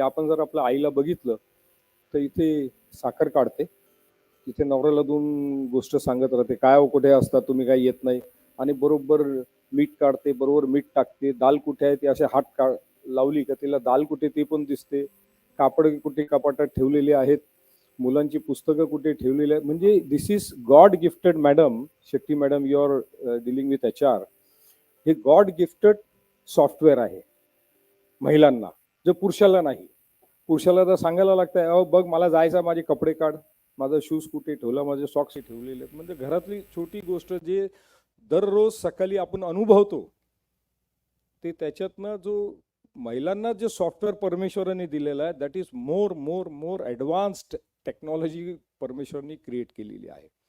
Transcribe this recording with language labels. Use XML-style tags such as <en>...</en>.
<mr>आपण जर आपल्या आईला बघितलं तर इथे साखर काढते, तिथे नवऱ्याला 2 गोष्ट सांगत राहते, काय हो कुठे असतात तुम्ही, काय येत नाही, आणि बरोबर मीठ काढते, बरोबर मीठ टाकते, दाल कुठे आहे ते असे हात लावली का तिला दाल कुठे ते पण दिसते, कापड कुठे कपाटात ठेवलेले आहेत, मुलांची पुस्तकं कुठे ठेवलेली आहेत.</mr> <en>म्हणजे this is God gifted. Madam Shetty madam, you are dealing with HR.</en> <mr>हे</mr> <en>God gifted software</en> <mr>आहे महिलांना, जे पुरुषाला नाही. पुरुषाला तर सांगायला लागतं, अहो बघ मला जायचं, माझे कपडे काढ, माझा शूज कुठे ठेवला, माझे सॉक्स ठेवलेले आहेत. म्हणजे घरातली छोटी गोष्ट जे दररोज सकाळी आपण अनुभवतो, ते त्याच्यातनं जो महिलांना जे सॉफ्टवेअर परमेश्वराने दिलेलं आहे,</mr> <en>that is more advanced technology</en> <mr>परमेश्वरांनी create केलेली आहे.</mr>